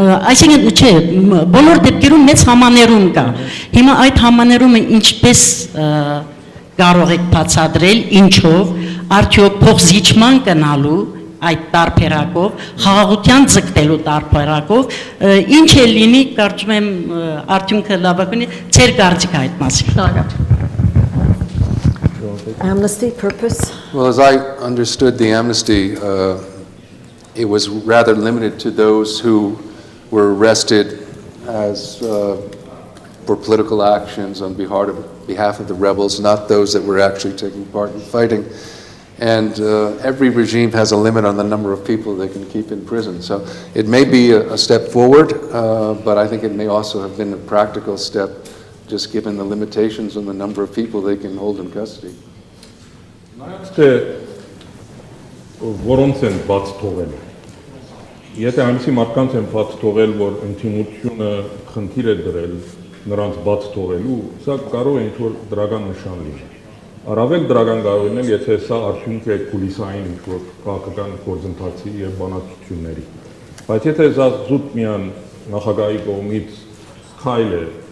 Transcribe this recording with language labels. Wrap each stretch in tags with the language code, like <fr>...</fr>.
<hy>այսինքն չէ, բոլոր դեպքերում մեծ համաներում կա։ Հիմա այդ համաներումը ինչպես կարող եք բացատրել, ինչով, արդյոք փոխզիջման կնալու այդ տարբերակով, խաղաղության ձգտելու տարբերակով, ինչ է լինի, կարծում եմ արդյունքը լավ կլինի, ձեր կարծիքը այդ մասին։</hy> <en>Amnesty purpose. Well, as I understood the amnesty, it was rather limited to those who were arrested as for political actions on behalf of the rebels, not those that were actually taking part in fighting. And every regime has a limit on the number of people they can keep in prison. So it may be a step forward, but I think it may also have been a practical step, just given the limitations on the number of people they can hold in custody.</en> <hy>Որոնց են բաց թողել։ Եթե այնպիսի մարդկանց են բաց թողել, որ ինտիմությունը խնդիր է դրել նրանց բաց թողելու, սա կարող է ինչ-որ դրական նշան լինի։ Առավել դրական կարող լինել, եթե սա արդյունք է կուլիսային ինչ-որ քաղաքական գործընթացի եւ բանակցությունների։ Բայց եթե սա զուտ միան նախագահի կողմից քայլ է</hy>